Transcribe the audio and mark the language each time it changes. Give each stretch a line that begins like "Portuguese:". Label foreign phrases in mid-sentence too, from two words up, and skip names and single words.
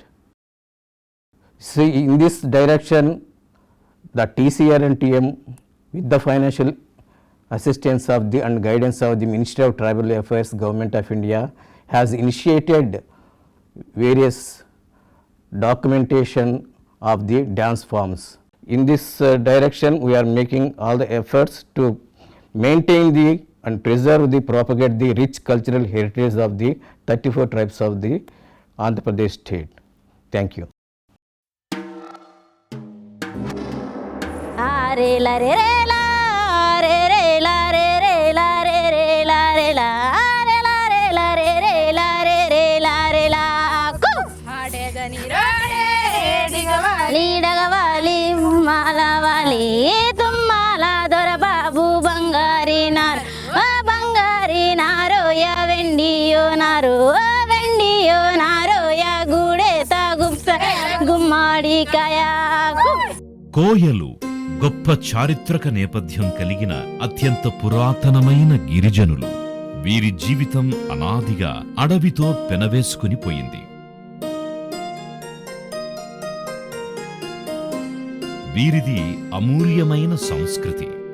English: See, in this direction, the TCR and TM, with the financial assistance of the and guidance of the Ministry of Tribal Affairs, Government of India, has initiated various documentation of the dance forms. In this direction, we are making all the efforts to maintain the and preserve the propagate the rich cultural heritage of the 34 tribes of the Andhra Pradesh state. Thank you. Re la re re la re re la re re la re
Koya: re la re la re la re la re re la re re la re la ku hadegani rade digavali digavali malavali tummala dora babu bangari naro ya vendiyo naro ya gude ta gupsa gummadi kaya
Telugu: కోయలు గొప్ప చారిత్రక నేపథ్యం కలిగిన అత్యంత పురాతనమైన గిరిజనులు. వీరి జీవితం అనాదిగా అడవితో పెనవేసుకుని పోయింది. వీరిది అమూల్యమైన సంస్కృతి.